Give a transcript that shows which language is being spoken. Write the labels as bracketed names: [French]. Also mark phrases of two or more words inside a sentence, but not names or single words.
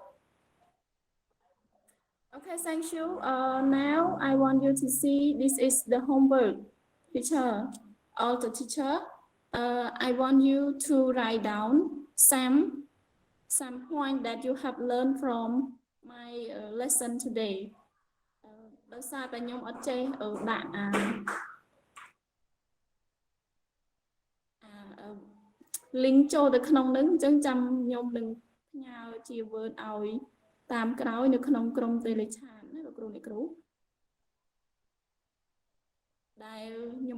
[English] Okay, thank you. Now I want you to see this is the homework. Teacher, all the teacher, I want you to write down some point that you have learned from my lesson today. [Khmer] ដោយសារតែខ្ញុំអត់ចេះដាក់link ចូលទៅក្នុងហ្នឹងអញ្ចឹងចាំខ្ញុំនឹងផ្ញើជា Word ឲ្យតាមក្រោយនៅក្នុងក្រុម Telegram ណាលោកគ្រូអ្នកគ្រូដែលខ្ញុំ